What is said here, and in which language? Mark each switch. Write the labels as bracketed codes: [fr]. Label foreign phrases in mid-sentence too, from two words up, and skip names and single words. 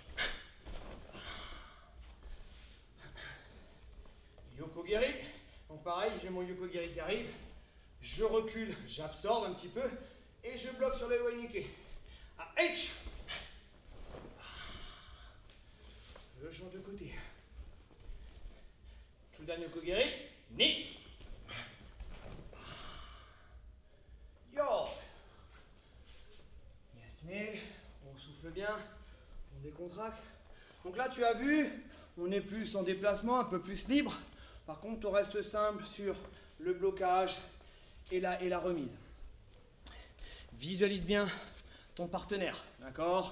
[fr] Yokogiri. Donc pareil, j'ai mon Yokogiri qui arrive. Je recule, j'absorbe un petit peu. Et je bloque sur le Wainike. H. Je change de côté. [ja] Chudan Yokogiri. Ni. Yo. Yasme. [fr] On souffle bien. On décontracte. Donc là, tu as vu, on est plus en déplacement, un peu plus libre. Par contre, on reste simple sur le blocage et la remise. Visualise bien ton partenaire, d'accord?